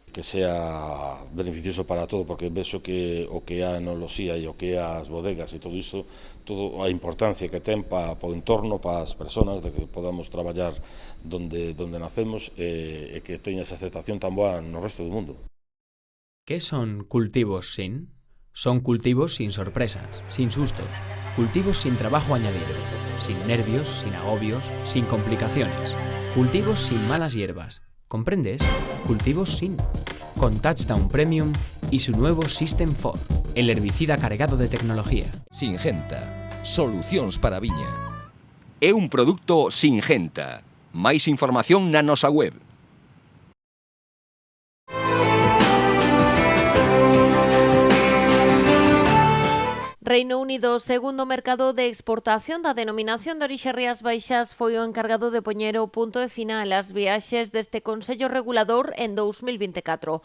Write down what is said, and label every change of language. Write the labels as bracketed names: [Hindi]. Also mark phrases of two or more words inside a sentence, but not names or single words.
[Galician] Que sea beneficioso para todo, porque vexo que o que é a enoloxía e o que é as bodegas e todo iso, toda a importancia que ten para o entorno, para as persoas, de que podamos traballar donde nacemos e que teña esa aceptación tan boa no resto do mundo. [Spanish] ¿Qué son cultivos sin? Son cultivos sin sorpresas, sin sustos, cultivos sin trabajo añadido, sin nervios, sin agobios, sin complicaciones, cultivos sin malas hierbas. ¿Comprendes? Cultivos sin. Con Touchdown Premium y su nuevo System 4, el herbicida cargado de tecnología. [Galician] Singenta, solucións para a viña. É un produto Singenta. Máis información na nosa web. Reino Unido, segundo mercado de exportación da denominación de orixe Rías Baixas, foi o encargado de poñer o punto e final ás viaxes deste Consello Regulador en 2024.